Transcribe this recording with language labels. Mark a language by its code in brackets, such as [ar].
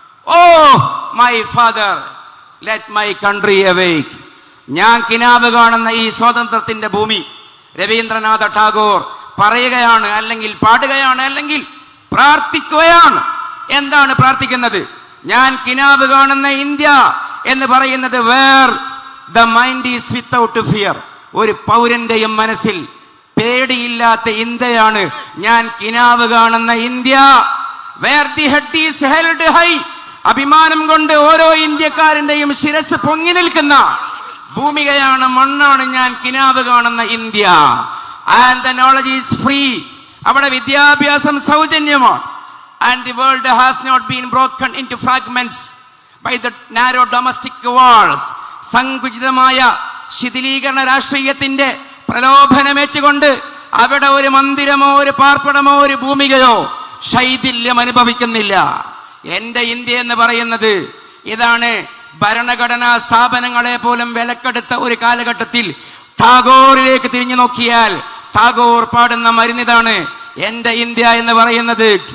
[en] Oh my Father, let my country awake. [ml] ഞാൻ കിനാവ് കാണുന്ന ഈ സ്വാതന്ത്ര്യത്തിന്റെ ഭൂമി രവീന്ദ്രനാഥ ടാഗോർ പറയുകയാണ്, അല്ലെങ്കിൽ പാടുകയാണ്, അല്ലെങ്കിൽ പ്രാർത്ഥിക്കുകയാണ്. എന്താണ് പ്രാർത്ഥിക്കുന്നത്? ഞാൻ കിനാവ് കാണുന്ന ഇന്ത്യ എന്ന് പറയുന്നത് [en] Where the mind is without fear. [ml] ഒരു പൗരന്റെയും മനസ്സിൽ പേടിയില്ലാത്ത ഇന്ത്യയാണ് ഞാൻ കിനാവ് കാണുന്ന India. [en] Where the head is held high. [ml] അഭിമാനം കൊണ്ട് ഓരോ ഇന്ത്യക്കാരന്റെയും ശിരസ് പൊങ്ങി നിൽക്കുന്ന ഭൂമികയാണ്, മണ്ണാണ് ഞാൻ കിനാവ് കാണുന്ന India. [en] And the knowledge is free. [ml] അവിടെ വിദ്യാഭ്യാസം സൗജന്യമാണ്. [en] And the world has not been broken into fragments by the narrow domestic wars. [ml] സങ്കുചിതമായ ശിഥിലീകരണ രാഷ്ട്രീയത്തിന്റെ പ്രലോഭനമേറ്റുകൊണ്ട് അവിടെ ഒരു മന്ദിരമോ ഒരു പാർപ്പിടമോ ഒരു ഭൂമികയോ ശൈഥില്യം അനുഭവിക്കുന്നില്ല. എന്റെ ഇന്ത്യ എന്ന് പറയുന്നത് ഇതാണ്. ഭരണഘടനാ സ്ഥാപനങ്ങളെ പോലും വിലക്കെടുത്ത ഒരു കാലഘട്ടത്തിൽ ടാഗോറിലേക്ക് തിരിഞ്ഞു നോക്കിയാൽ ടാഗോർ പാടുന്ന മരുന്നിതാണ് എന്റെ ഇന്ത്യ എന്ന് പറയുന്നത്.